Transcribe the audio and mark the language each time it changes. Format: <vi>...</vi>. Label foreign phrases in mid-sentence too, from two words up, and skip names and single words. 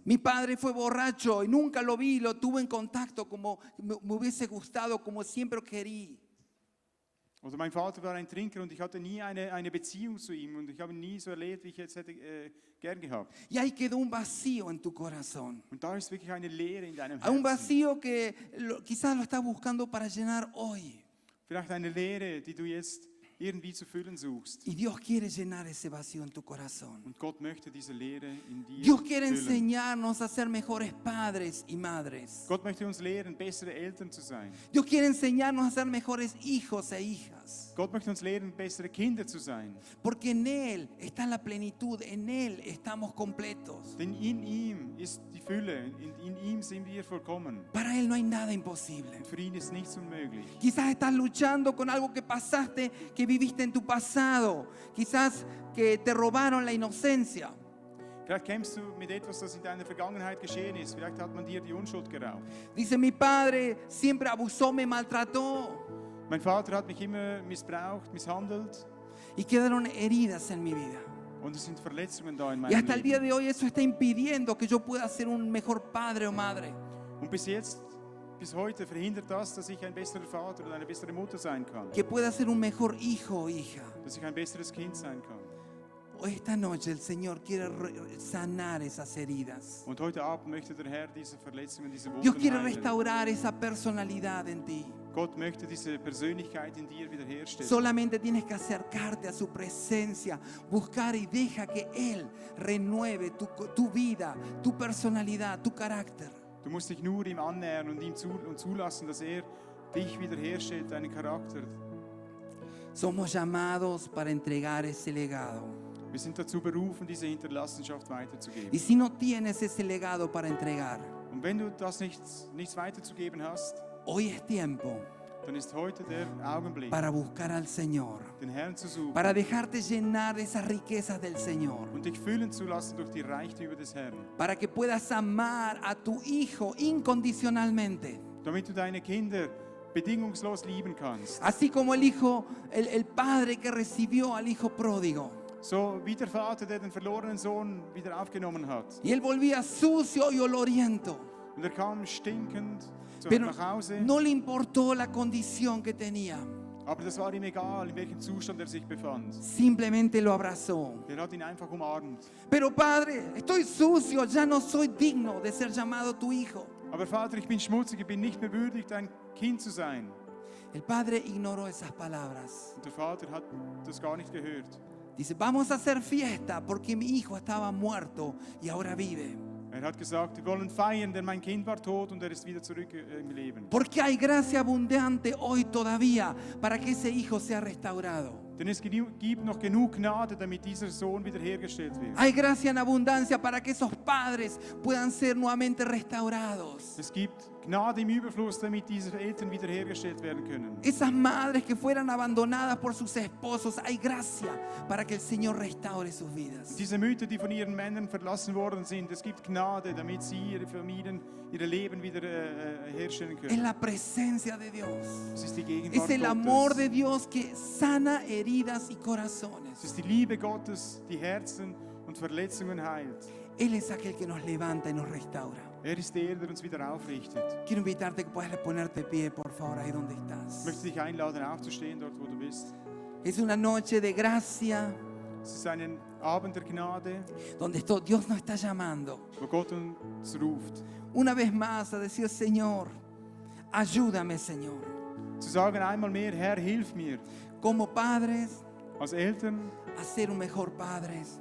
<es>Mi padre fue borracho y nunca lo vi, lo tuve en contacto como me hubiese gustado, como siempre querí.</es> <de>Oder mein Vater war ein Trinker und ich hatte nie eine Beziehung zu ihm und ich habe ihn nie so erlebt, wie ich jetzt hätte gern gehabt.</de> <es>Y ahí quedó un vacío en tu corazón.</es> <de>Und da ist wirklich eine Leere in deinem</de> <es>Un</es> <de>Herzen.</de> <es>vacío que quizás lo estás buscando para llenar hoy.</es> <de>Vielleicht eine Leere, die du jetzt irgendwie zu füllen suchst.</de> <es>Y Dios quiere llenar ese vacío en tu corazón.</es> <de>Und Gott möchte diese Leere in dir</de> <es>Dios quiere</es> <de>füllen.</de> <es>enseñarnos a ser mejores padres y madres.</es> <de>Gott möchte uns lehren, bessere Eltern zu sein.</de> <es>Dios quiere enseñarnos a ser mejores hijos e hijas.</es> <de>Gott möchte uns lehren, bessere Kinder zu sein.</de> <es>Porque en Él está la plenitud, en Él estamos completos.</es> <de>Denn in ihm ist die Fülle, in ihm sind wir vollkommen.</de> <es>Para Él no hay nada imposible.</es> <de>Und für ihn ist nichts unmöglich.</de> <es>Quizás estás luchando con algo que pasaste, que viviste en tu pasado. Quizás que te robaron la inocencia.</es> <de>Vielleicht kämpfst du mit etwas, das in deiner Vergangenheit geschehen ist. Vielleicht hat man dir die Unschuld geraubt.</de> <es>Dice, mi padre siempre abusó, me maltrató.</es> <de>Mein Vater hat mich immer missbraucht, misshandelt.</de> <es>Y quedaron heridas en mi vida.</es> <de>Und es sind Verletzungen da in</de> <es>Y</es> <de>meinem</de> <es>hasta el día</es> <de>Leben.</de> <es>de hoy eso está impidiendo que yo pueda ser un mejor padre o madre.</es> <de>Und bis heute verhindert das, dass ich ein besserer Vater oder eine bessere Mutter sein kann.</de> <es>Que pueda ser un mejor hijo o hija.</es> <de>Dass ich ein besseres Kind sein kann.</de> <es>Hoy esta noche el Señor quiere sanar esas heridas.</es> <de>Und heute Abend möchte der Herr diese Verletzungen, diese</de> <es>Dios</es> <de>Wunden</de> <es>quiere</es> <de>heilen.</de> <es>restaurar esa personalidad en ti.</es> <de>Gott möchte diese Persönlichkeit in dir wiederherstellen.</de> <es>Solamente tienes que acercarte a su presencia, buscar y deja que Él renueve tu vida, tu personalidad, tu carácter.</es> <de>Du musst dich nur ihm annähern und ihm zulassen, dass er dich wiederherstellt, deinen Charakter.</de> <es>Somos llamados para entregar ese legado.</es> <de>Wir sind dazu berufen, diese Hinterlassenschaft weiterzugeben.</de> <es>Y si no tienes ese legado para entregar,</es> <de>Und wenn du das nichts weiterzugeben hast,</de> <es>hoy es tiempo</es> <de>dann ist heute der Augenblick,</de> <es>para buscar al Señor,</es> <de>den Herrn zu suchen</de> <es>para dejarte llenar de esas riquezas del Señor,</es> <de>und dich füllen zu lassen durch die Reichtümer des Herrn,</de> <es>para que puedas amar a tu hijo incondicionalmente.</es> <de>damit du deine Kinder bedingungslos lieben kannst.</de> <es>Así como el padre que recibió al hijo pródigo.</es> <de>So wie der Vater, der den verlorenen Sohn wieder aufgenommen hat.</de> <es>Y él volvía sucio y oloriento.</es> <de>Und er kam stinkend</de> <es>Pero</es> <de>nach Hause.</de> <es>no le importó la condición que tenía.</es> <de>Aber das war ihm egal, in welchem Zustand er sich befand.</de> <es>Simplemente lo abrazó.</es> <de>Er hat ihn einfach umarmt.</de> <es>Pero padre, estoy sucio, ya no soy digno de ser llamado tu hijo.</es> <de>Aber Vater, ich bin schmutzig, ich bin nicht mehr würdig, dein Kind zu sein.</de> <es>El padre ignoró esas palabras.</es> <de>Und der Vater hat das gar nicht gehört.</de> <es>Dice, vamos a hacer fiesta porque mi hijo estaba muerto y ahora vive.</es> <de>Er hat gesagt, wir wollen feiern, denn mein Kind war tot und er ist wieder zurück im Leben.</de> <es>Porque hay gracia abundante hoy todavía para que ese hijo sea restaurado.</es> <de>Denn es gibt noch genug Gnade, damit dieser Sohn wiederhergestellt wird.</de> <es>Hay gracia en abundancia para que esos padres puedan ser nuevamente restaurados.</es> <de>Es gibt Gnade im Überfluss, damit diese Eltern wiederhergestellt werden können.</de> <es>Esas madres que fueran abandonadas por sus esposos, hay gracia para que el Señor restaure sus vidas.</es> <de>Diese Mütter, die von ihren Männern verlassen worden sind, es gibt Gnade, damit sie ihre Familien, ihre Leben wieder herstellen</de> <es>Es</es> <de>können.</de> <es>la presencia de Dios.</es> <de>Es ist die Gegenwart</de> <es>Es el amor de</es> <de>Gottes.</de> <es>Dios que sana heridas y corazones.</es> <de>Es ist die Liebe Gottes, die Herzen und Verletzungen heilt.</de> <es>Él es aquel que nos levanta y nos restaura.</es> <de>Er ist der uns wieder aufrichtet.</de> <es>Quiero invitarte que puedas ponerte de pie, por favor, ahí donde</es> <de>Ich</de> <es>estás.</es> <de>möchte dich einladen, aufzustehen, dort wo du bist.</de> <es>Es una noche de gracia</es> <de>Es ist ein Abend der Gnade,</de> <es>donde Dios nos está llamando</es> <de>wo Gott uns ruft.</de> <es>una vez más a decir, Señor, ayúdame, Señor.</es> <de>Zu sagen einmal mehr, Herr, hilf mir.</de> <es>Como padres,</es> <de>Als Eltern,</de> <es>a ser un mejor padres.</es>